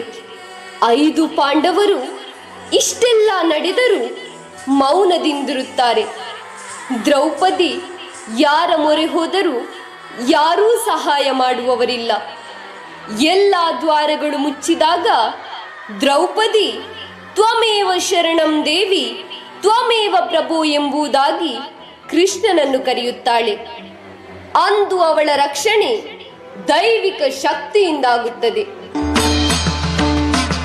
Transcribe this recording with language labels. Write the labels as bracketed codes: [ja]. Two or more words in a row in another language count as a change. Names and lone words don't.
[kn] 5 ಪಾಂಡವರು ಇಷ್ಟೆಲ್ಲ ನಡೆದರೂ ಮೌನದಿಂದಿರುತ್ತಾರೆ. ದ್ರೌಪದಿ ಯಾರ ಮೊರೆ ಹೋದರೂ ಯಾರೂ ಸಹಾಯ ಮಾಡುವವರಿಲ್ಲ. ಎಲ್ಲ ದ್ವಾರಗಳು ಮುಚ್ಚಿದಾಗ ದ್ರೌಪದಿ [sa] ತ್ವಮೇವ ಶರಣಂ ದೇವಿ ತ್ವಮೇವ ಪ್ರಭು [kn] ಎಂಬುದಾಗಿ ಕೃಷ್ಣನನ್ನು ಕರೆಯುತ್ತಾಳೆ. ಅಂದು ಅವಳ ರಕ್ಷಣೆ ದೈವಿಕ ಶಕ್ತಿಯಿಂದಾಗುತ್ತದೆ.